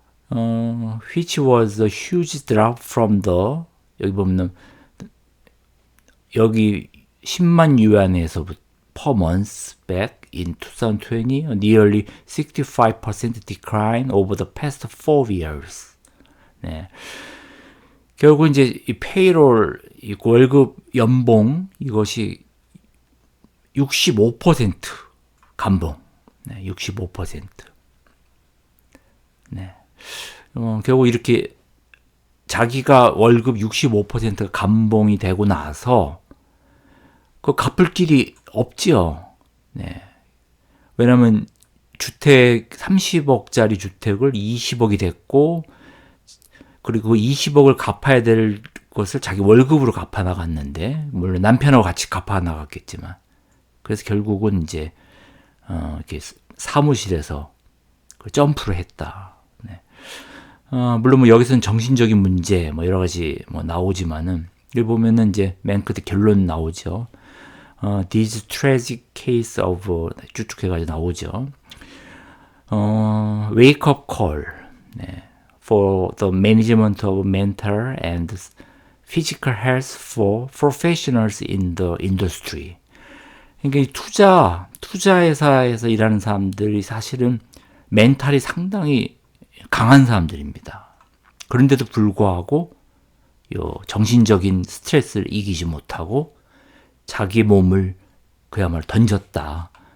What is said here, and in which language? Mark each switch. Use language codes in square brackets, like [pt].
[en] Which was a huge drop from the, [ko] 여기 보면 여기 10만 유안에서부터 [en] per month back in 2020, nearly 65% decline over the past 4 years. [ko] 결국 이제 이 페이롤, 이 월급 연봉 이것이 65% 감봉, 65%. 결국 이렇게 자기가 월급 65%가 감봉이 되고 나서 그 갚을 길이 없지요. 왜냐하면 주택 30억짜리 주택을 20억이 됐고, 그리고 20억을 갚아야 될 것을 자기 월급으로 갚아 나갔는데, 물론 남편하고 같이 갚아 나갔겠지만, 그래서 결국은 이제 이렇게 사무실에서 점프를 했다. 물론 뭐 여기서는 정신적인 문제 뭐 여러 가지 뭐 나오지만은, 여기 보면은 이제 맨 끝에 결론 나오죠. [en] This tragic case of [ko] 쭉쭉 해가지고 나오죠. [en] Wake up call for the management of mental and physical health for professionals in the industry. [ko] 그러니까 투자 회사에서 일하는 사람들이 사실은 멘탈이 상당히 강한 사람들입니다. 그런데도 불구하고 요 정신적인 스트레스를 이기지 못하고 자기 몸을 그야말로 던졌다.